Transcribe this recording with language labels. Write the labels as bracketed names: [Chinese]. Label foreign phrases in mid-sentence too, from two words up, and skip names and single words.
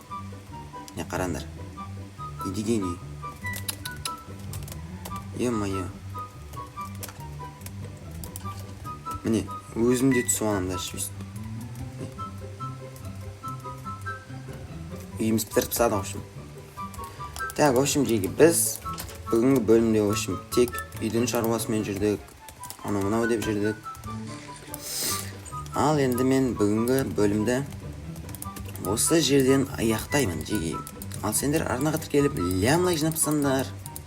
[Kazakh] Не қараңдар. Не деген үй? Е-майы. Міне, өзімде түсіп аламын да швест. Үйіміз бітіріп тастады, [Russian] в общем. Так, в общем, [Kazakh] жеге, біз бүгінгі бөлімде, [Russian] в общем, [Kazakh] тек үйдің шаруасымен жүрдік. Анау-мынау деп жүрдік. Ал енді мен бүгінгі бөлімді осы жерден аяқтаймын, жеге. Ал сендер арнаға тіркеліп лайк жинап тастаңдар.